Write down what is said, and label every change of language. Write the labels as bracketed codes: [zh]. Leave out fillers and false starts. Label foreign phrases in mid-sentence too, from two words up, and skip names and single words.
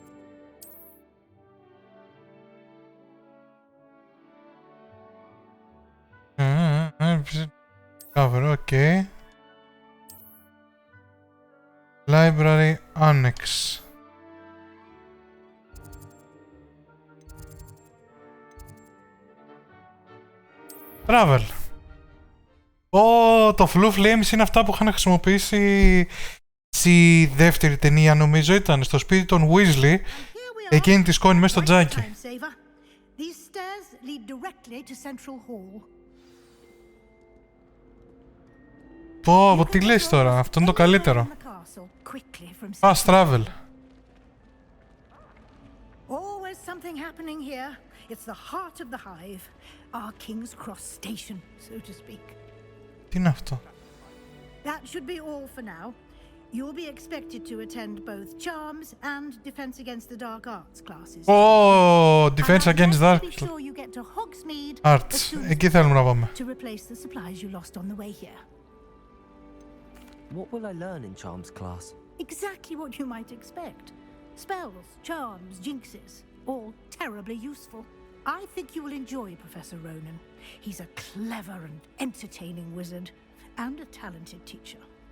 [en] Cover, ok. Library Annex. Travel. [el] Το [en] Flue Flames [el] είναι αυτά που είχαν χρησιμοποιήσει στη δεύτερη ταινία, νομίζω ήταν, στο σπίτι των Weasley, εκείνη τη σκόνη μέσα στο τζάκι. Πω, τι λες τώρα, αυτό είναι το καλύτερο. [en] Fast travel. Always something happening here. It's the heart of the hive, our King's Cross station, so to speak. [el] Τι είναι αυτό? [en] That should be all for now. You'll be expected to attend both Charms and Defense Against the Dark Arts classes. Oh, Defense Against the Dark Sure you get to Hogsmeade Arts. [el] Εκεί θέλουμε να πάμε. [en] To replace the supplies you lost on the way here. What will I learn in Charms class? Exactly what you might expect. Spells, charms, jinxes, all terribly useful. I think you will enjoy Professor Ronan. He's a clever and entertaining wizard, and a talented teacher.